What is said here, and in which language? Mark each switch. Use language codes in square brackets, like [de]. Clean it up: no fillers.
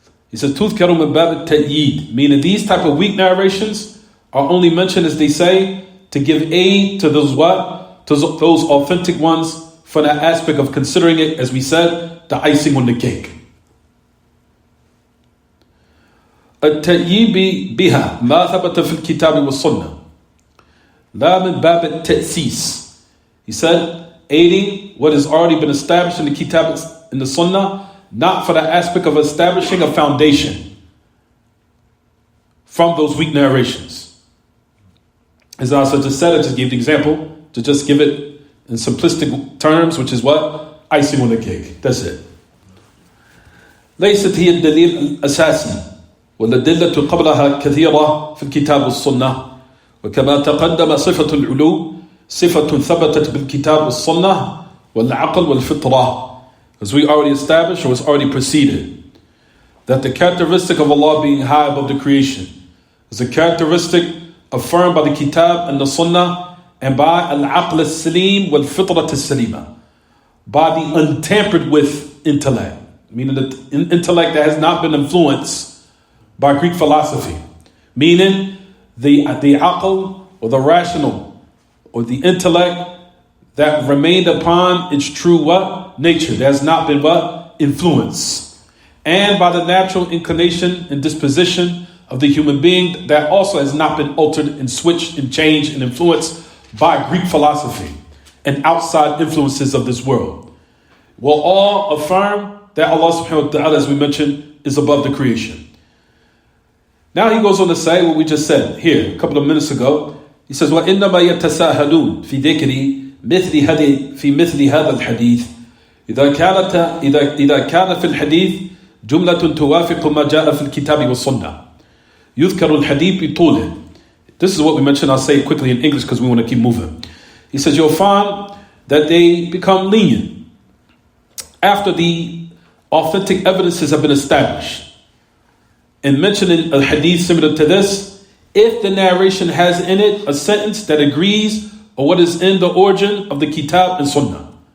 [en] He says, [ar] "Tuzkaru min bab at-ta'yid," [en] meaning these type of weak narrations are only mentioned, as they say, to give aid to those what? To those authentic ones, for that aspect of considering it, as we said, the icing on the cake. [ar] التأييب بها ما ثبت في الكتاب والسنة لا من باب التأسيس. [en] He said, aiding what has already been established in the kitab and the sunnah, not for the aspect of establishing a foundation from those weak narrations. As I just said, I just gave the example to just give it in simplistic terms, which is what? Icing on the cake. That's it. [ar] ليست هي الدليل الأساسي والأدلة قبلها كثيرة في الكتاب والسنة وكما تقدم صفة العلو صفة ثبتت بالكتاب والسنة والعقل والفطرة. [en] As we already established or was already preceded, that the characteristic of Allah being high above the creation is a characteristic affirmed by the kitab and the sunnah and by [ar] al-aql al-salim wal-fitrat al-salima, [en] by the untampered with intellect, meaning the intellect that has not been influenced by Greek philosophy, meaning the aql or the rational or the intellect that remained upon its true what? Nature, that has not been what? Influenced. And by the natural inclination and disposition of the human being that also has not been altered and switched and changed and influenced by Greek philosophy and outside influences of this world, will all affirm that Allah subhanahu wa ta'ala, as we mentioned, is above the creation. Now he goes on to say what we just said here a couple of minutes ago. He says, [ar] وَإِنَّمَا يَتَسَاهَلُونَ فِي ذِكْرِ مثل هذا الحديث إذا كان في الحديث جملة توافق ما جاء في الكتاب والسنة يذكر الحديث بطوله. [en] This is what we mentioned. I'll say it quickly in English because we want to keep moving. He says you'll find that they become lenient after the authentic evidences have been established. And mentioning a hadith similar to this, if the narration has in it a sentence that agrees or what is in the origin of the kitab and sunnah.